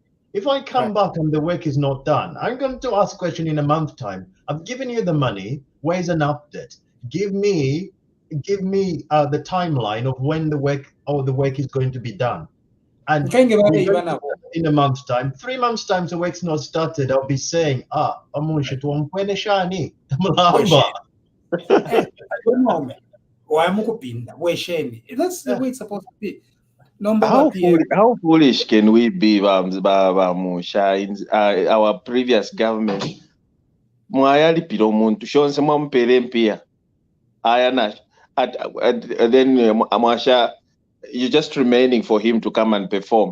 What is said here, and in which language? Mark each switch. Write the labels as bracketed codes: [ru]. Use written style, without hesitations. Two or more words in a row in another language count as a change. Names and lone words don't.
[en] If I come back and the work is not done, I'm going to ask a question in a month's time. I've given you the money. Where's an update? Give me the timeline of when the work is going to be done. And in a month's time, 3 months' time, the work's not started. I'll be saying, [bem] Munshya, tuwampwene shani, tamulamba. [en] That's the way it's supposed to be. How foolish can we be, Munshya? Our previous government, then you're just remaining for him to come and perform.